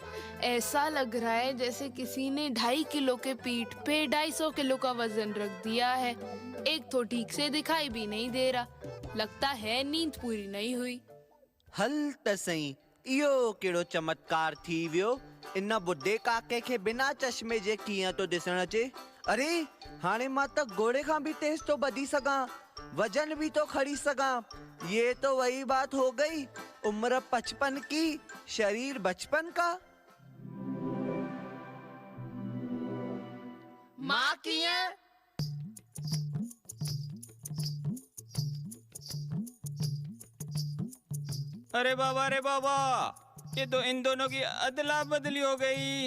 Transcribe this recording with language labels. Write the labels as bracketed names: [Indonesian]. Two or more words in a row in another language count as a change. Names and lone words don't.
[Hindi] ऐसा लग रहा है जैसे किसी ने 2.5 किलो के पीठ पे 250 किलो का वजन रख दिया है। एक तो ठीक से दिखाई भी नहीं दे रहा, लगता है नींद पूरी नहीं हुई। [Sindhi] हल त सही, इहो केड़ो चमत्कार थी वियो। इन बुढ़े काके के बिना चश्मे जे कीअं तो दिसण अचे। अरे हाणे मां त घोड़े खां भी तेज तो बधी सगां, वजन भी तो खड़ी सगां। [Hindi] ये तो वही बात हो गई, उम्र 55 की, शरीर बचपन का। माँ किया? अरे बाबा, ये तो इन दोनों की अदला बदली हो गई।